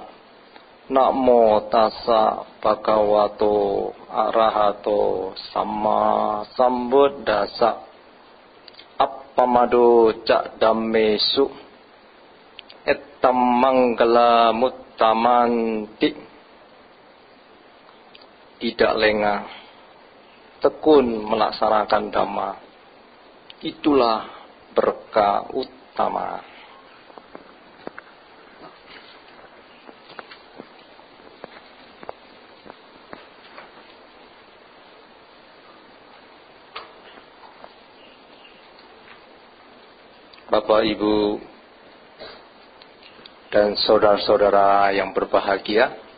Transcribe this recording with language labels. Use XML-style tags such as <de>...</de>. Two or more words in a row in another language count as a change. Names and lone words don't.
<pi>Namo tassa bhagavato arahato sama sambuddhassa. Appamado cak dammesu ettam manggala muttamanti.</pi> <id>Tidak lengah, tekun melaksanakan dhamma, itulah berkah utama. Bapak, Ibu, dan saudara-saudara yang berbahagia,</id>